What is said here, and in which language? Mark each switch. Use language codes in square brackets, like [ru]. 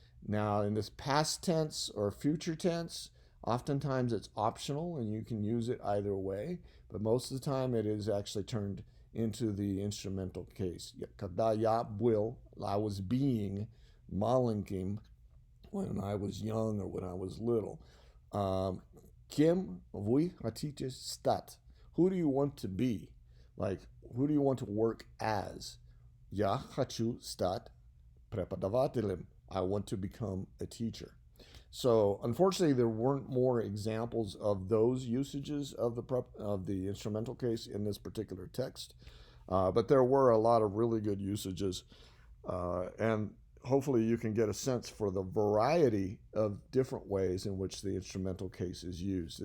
[en] Now, in this past tense or future tense, oftentimes it's optional and you can use it either way, but most of the time it is actually turned into the instrumental case. [ru] Когда я был, [en] I was being [ru] маленьким, [en] when I was young or when I was little. [ru] Кем вы хотите стать? [en] Who do you want to be? Like, who do you want to work as? [ru] Я хочу стать преподавателем. [en] I want to become a teacher. So, unfortunately, there weren't more examples of those usages of the instrumental case in this particular text, but there were a lot of really good usages, and hopefully you can get a sense for the variety of different ways in which the instrumental case is used.